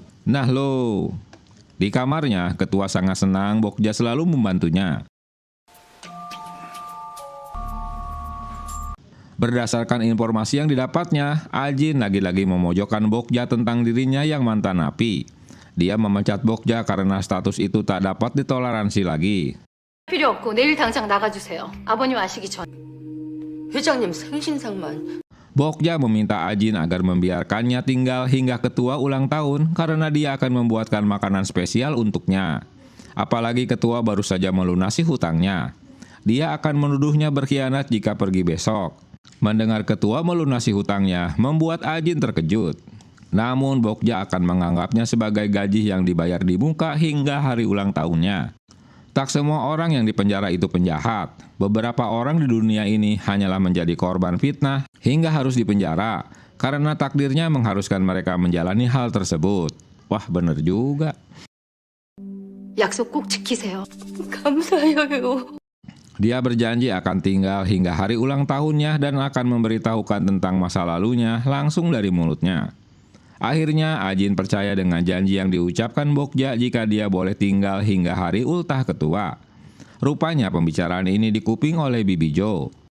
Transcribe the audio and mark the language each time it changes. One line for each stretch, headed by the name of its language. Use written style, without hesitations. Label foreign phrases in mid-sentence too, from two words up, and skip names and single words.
Indonesian: Nah lo, di kamarnya, ketua sangat senang Bokja selalu membantunya. Berdasarkan informasi yang didapatnya, Ajin lagi-lagi memojokkan Bokja tentang dirinya yang mantan napi. Dia memecat Bokja karena status itu tak dapat ditoleransi lagi.
Korean: 필요 없고 내일 당장 나가주세요. 아버님 아시기 전. 회장님 생신상만.
Indonesian: Bokja meminta Ajin agar membiarkannya tinggal hingga ketua ulang tahun karena dia akan membuatkan makanan spesial untuknya. Apalagi ketua baru saja melunasi hutangnya. Dia akan menuduhnya berkhianat jika pergi besok. Mendengar ketua melunasi hutangnya membuat Ajin terkejut. Namun Bokja akan menganggapnya sebagai gaji yang dibayar di muka hingga hari ulang tahunnya. Tak semua orang yang dipenjara itu penjahat. Beberapa orang di dunia ini hanyalah menjadi korban fitnah hingga harus dipenjara karena takdirnya mengharuskan mereka menjalani hal tersebut. Wah, bener juga.
Korean: 약속 꼭 지키세요. 감사해요.
Indonesian: Dia berjanji akan tinggal hingga hari ulang tahunnya dan akan memberitahukan tentang masa lalunya langsung dari mulutnya. Akhirnya Ajin percaya dengan janji yang diucapkan Bokja jika dia boleh tinggal hingga hari ultah ketua. Rupanya pembicaraan ini dikuping oleh Bibi Jo.